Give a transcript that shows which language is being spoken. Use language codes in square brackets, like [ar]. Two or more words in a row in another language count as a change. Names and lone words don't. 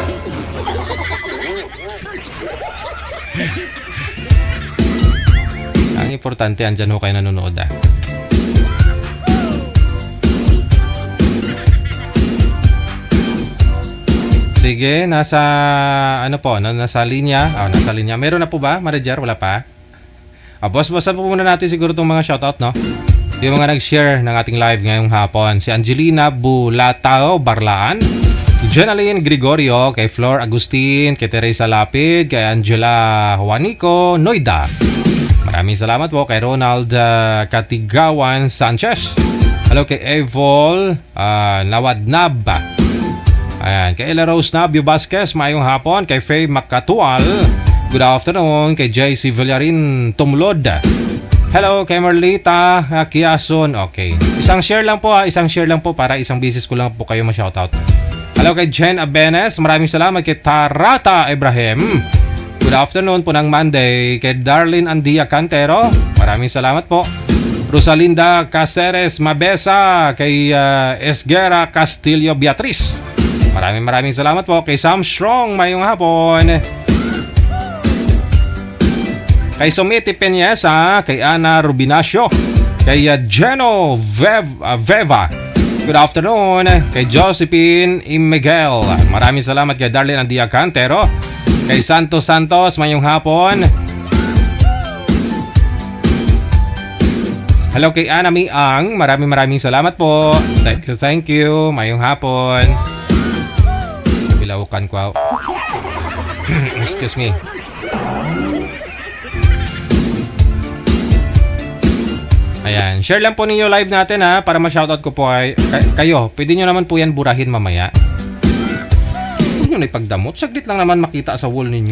[tl] Ang importante, andyan ho kayo nanonood Sige, nasa nasa linya. Nasa linya. Meron na po ba, Marijar? Wala pa? Boss-bossan po muna natin siguro itong mga shoutout, no? Yung mga nag-share ng ating live ngayong hapon. Si Angelina Bulatao Barlaan, Jenaline Gregorio, kay Flor Agustin, kay Teresa Lapid, kay Angela Juanico Noida. Maraming salamat po kay Ronald Katigawan Sanchez. Hello kay Evol Nawadnab. Ayan, kay Ella Rose Nabio Vasquez, mayong hapon. Kay Faye Makatual, [en] good afternoon. [tl] Kay JC Villarin Tumlod. Hello kay Marlita Kiason. Okay, isang share lang po para isang business ko lang po kayo ma-shoutout. Hello kay Jen Abenes, maraming salamat. Kay Tarata Ibrahim, [en] good afternoon [tl] po ng Monday. Kay Darlene Andia Cantero, maraming salamat po. Rosalinda Caceres Mabesa, kay Esguera Castillo Beatriz, maraming salamat po. Kay Sam Strong, mayong hapon. Kay Sumiti Peñesa, kay Ana Rubinacio, kay Geno Veva, [en] good afternoon. [tl] Kay Josephine Miguel, maraming salamat. Kay Darlene Andia Cantero, kay Santos, mayong hapon. Hello kay Anami Ang. Maraming salamat po. [en] Thank you. [tl] Mayong hapon. Bilawukan ko. [en] Excuse me. [tl] Ayan. Share lang po ninyo live natin ha para ma-shoutout ko po kayo. Pwede nyo naman po yan burahin mamaya. Huwag nyo na ipagdamot. Saglit lang naman makita sa wall ninyo.